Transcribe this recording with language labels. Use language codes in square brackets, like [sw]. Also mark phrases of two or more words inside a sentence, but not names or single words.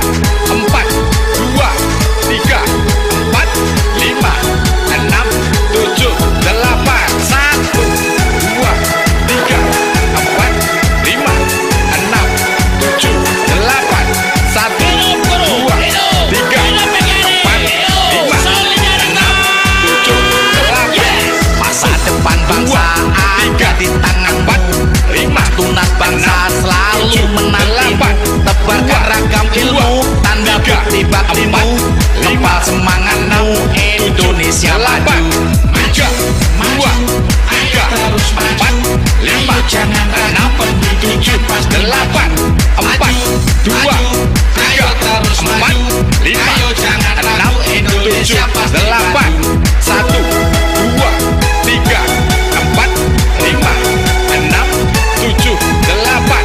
[id] Empat, dua, tiga, empat, lima, enam, tujuh, delapan. Satu, dua, tiga, empat, lima, enam, tujuh, delapan. Satu, dua, tiga, empat, lima, enam, tujuh, delapan. Masa depan bangsa ada di tangan empat, lima, tunas bangsa selalu menantimu. Tebarkan ragam ilmu, tanda bukti baktimu. Kepal semangatmu, Indonesia maju. tiga, dua, tiga, empat, lima, Jangan enam, tujuh, delapan. Empat, dua, tiga, empat, lima, enam, tujuh, delapan. Satu, dua, tiga, empat, lima, enam, tujuh, delapan.